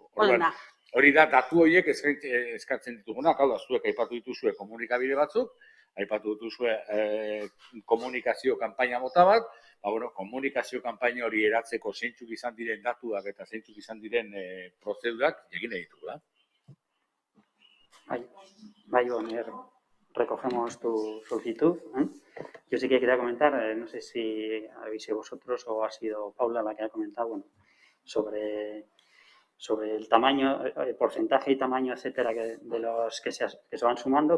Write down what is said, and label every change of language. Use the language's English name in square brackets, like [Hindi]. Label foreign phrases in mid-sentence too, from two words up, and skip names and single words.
[Basque] Hori da, datu horiek eskatzen ditugunak, hau da, zuek aipatu dituzue komunikabide batzuk, aipatu dituzue komunikazio kanpaina mota bat, komunikazio kanpaina hori eratzeko zeintzuk izan diren datuak eta zeintzuk izan diren prozedurak egin ditugu da. [Spanish] Recogemos tu solicitud. Yo sí que quería comentar, no sé si habéis sido vosotros o ha sido Paula la que ha comentado, sobre el tamaño, el porcentaje y tamaño, etcétera, de los que se van sumando.